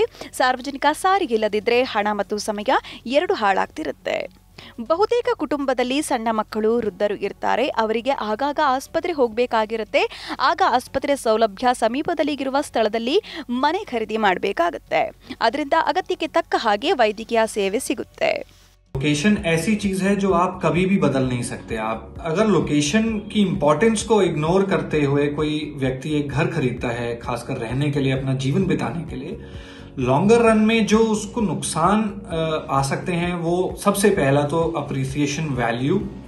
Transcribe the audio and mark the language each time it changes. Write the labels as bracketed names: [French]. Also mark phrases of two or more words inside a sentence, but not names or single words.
[Kannada] ಸಾರ್ವಜನಿಕ ಸಾರಿಗೆ ಇಲ್ಲದಿದ್ದರೆ ಹಣ ಮತ್ತು ಸಮಯ 2 ಹಾಳಾಗ್ತಿರುತ್ತೆ. ಬಹುತೇಕ ಕುಟುಂಬದಲ್ಲಿ ಸಣ್ಣ ಮಕ್ಕಳು, ವೃದ್ಧರು ಇರ್ತಾರೆ. ಅವರಿಗೆ ಆಗಾಗ ಆಸ್ಪತ್ರೆ ಹೋಗಬೇಕಾಗಿರುತ್ತೆ. ಆಗ ಆಸ್ಪತ್ರೆ ಸೌಲಭ್ಯ ಸಮೀಪದಲ್ಲಿ ಇರುವ ಸ್ಥಳದಲ್ಲಿ ಮನೆ ಖರೀದಿ ಮಾಡಬೇಕಾಗುತ್ತೆ. ಅದರಿಂದ ಅಗತ್ಯಕ್ಕೆ ತಕ್ಕ ಹಾಗೆ ವೈದ್ಯಕೀಯ ಸೇವೆ ಸಿಗುತ್ತೆ. [Hindi] लोकेशन ऐसी चीज है जो आप कभी भी बदल नहीं सकते. आप अगर लोकेशन की इम्पोर्टेंस को इग्नोर करते हुए कोई व्यक्ति एक घर खरीदता है, खासकर रहने के लिए, अपना जीवन बिताने के लिए, [English] longer run [Hindi] में जो उसको नुकसान आ सकते हैं वो सबसे पहला तो [English] appreciation value.